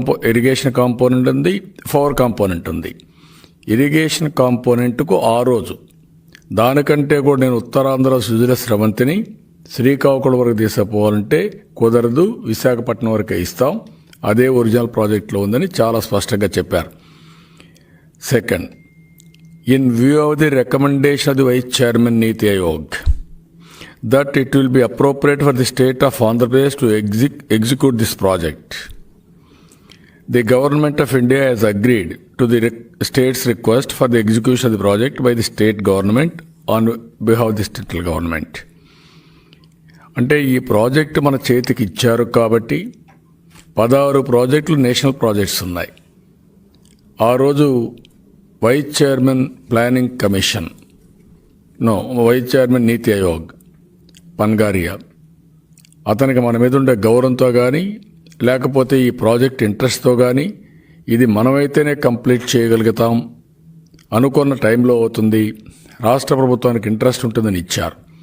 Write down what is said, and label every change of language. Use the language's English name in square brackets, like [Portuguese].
[Telugu] Irrigation component ఉంది, power component ఉంది. Irrigation కాంపోనెంట్కు ఆ రోజు దానికంటే కూడా నేను ఉత్తరాంధ్ర సుజల స్రవంతిని శ్రీకాకుళం వరకు తీసుకుపోవాలంటే కుదరదు, విశాఖపట్నం వరకే ఇస్తాం, అదే ఒరిజినల్ ప్రాజెక్టులో ఉందని చాలా స్పష్టంగా చెప్పారు. [English] Second, in view of the recommendation of the vice chairman NITI Aayog that it will be appropriate for the state of Andhra Pradesh to execute this project. The government of India has agreed to the state's request for the execution of the project by the state government on behalf of the central government. [Telugu] అంటే ఈ project మన చేతికి ఇచ్చారు కాబట్టి 16 ప్రాజెక్టులు national projects ఉన్నాయి. ఆ రోజు vice chairman planning commission, vice chairman నీతి ఆయోగ్ పన్గారియా, అతనికి మన మీద ఉండే గౌరవంతో కానీ లేకపోతే ఈ ప్రాజెక్ట్ ఇంట్రెస్ట్తో కానీ ఇది మనమైతేనే కంప్లీట్ చేయగలుగుతాం, అనుకున్న టైంలో అవుతుంది, రాష్ట్ర ప్రభుత్వానికి ఇంట్రెస్ట్ ఉంటుందని ఇచ్చారు.